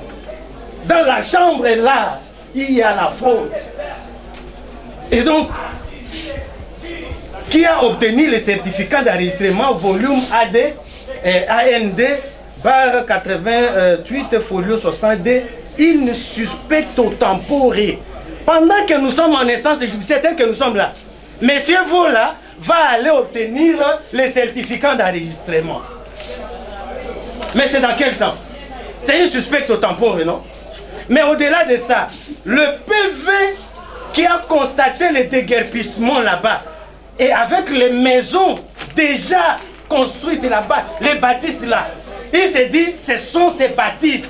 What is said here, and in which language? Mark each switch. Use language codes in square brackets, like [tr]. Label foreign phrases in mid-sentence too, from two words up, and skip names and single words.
[fr] Dans la chambre là, il y a la fraude. Et donc, qui a obtenu le certificat d'enregistrement volume AND barre 88 folio 62 [la] in suspecto tempore. [fr] Pendant que nous sommes en instance judiciaire, tel que nous sommes là, Monsieur Vola va aller obtenir le certificat d'enregistrement. Mais c'est dans quel temps? C'est une suspecte au tampon, non? Mais au-delà de ça, le PV qui a constaté les déguerpissements là-bas, et avec les maisons déjà construites là-bas, les bâtisses là, il s'est dit, ce sont ces bâtisses.